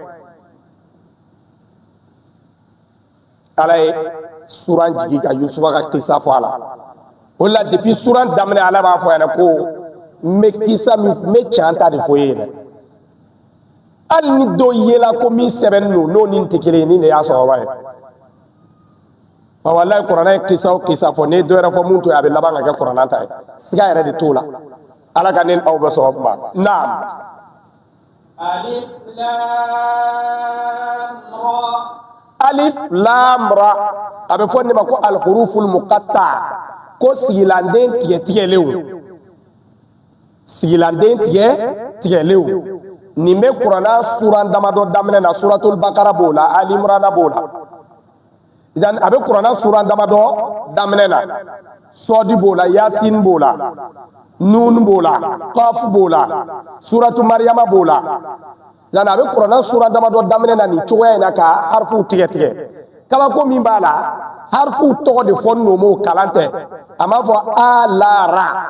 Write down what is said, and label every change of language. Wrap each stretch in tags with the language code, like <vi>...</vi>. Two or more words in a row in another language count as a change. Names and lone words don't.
<bm>ala ye suran jigi ka yusufa ka kisa fɔ a la o la depuis suran daminɛ ala b'a fɔ a ɲɛna ko n bɛ kisa min n bɛ can ta de fɔ e ye dɛ hali ni dɔ yela ko min sɛbɛnnen don n'o ni tɛ kelen ye ni de y'a sɔrɔba ye walayi kuranɛ ye kisa o kisa fɔ n'i ye dɔ wɛrɛ fɔ mun to ye a bɛ laban ka kɛ kuranɛ ta ye siga yɛrɛ de t'o la ala ka ne aw bɛ sɔrɔ kuma naam.</bm> <ar>ألف لام را</ar> <bm>a bɛ fɔ nin ma ko</bm> <ar>الحروف المقطعة</ar> <bm>ko sigilanden tigɛtigɛlenw sigilanden tigɛtigɛlenw nin bɛ kuranna suran damadɔ daminɛ na suratul bakara b'o la ali imran b'o la a bɛ kuranna suran damadɔ daminɛ na sɔdi b'o la yasin b'o la nun b'o la qaf b'o la suratu maryama b'o la a bɛ kuranna suran damadɔ daminɛ na nin cogoya in na ka harifuw tigɛtigɛ kabako min b'a la harifuw tɔgɔ de fɔ nomo kalan tɛ a m'a fɔ alara</bm>